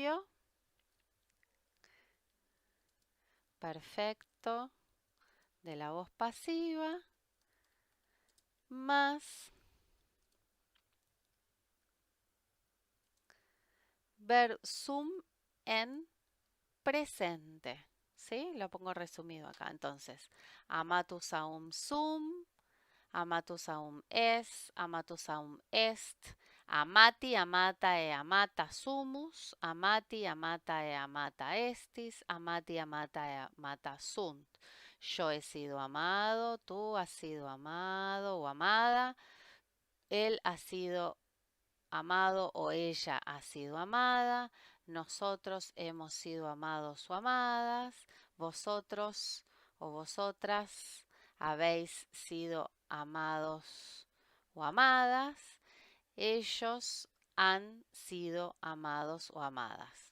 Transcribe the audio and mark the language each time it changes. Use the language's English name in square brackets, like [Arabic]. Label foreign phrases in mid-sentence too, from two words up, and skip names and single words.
[Spanish] Entonces, participio perfecto de la voz pasiva más versum en presente. ¿Sí? Lo pongo resumido acá. Entonces, [Latin] amatus aum sum, amatus aum es, amatus aum est, amati, amata e amata sumus, amati, amata e amata estis, amati, amata e amata sunt. [Spanish] Yo he sido amado, tú has sido amado o amada, él ha sido amado o ella ha sido amada, nosotros hemos sido amados o amadas, vosotros o vosotras habéis sido amados o amadas, ellos han sido amados o amadas.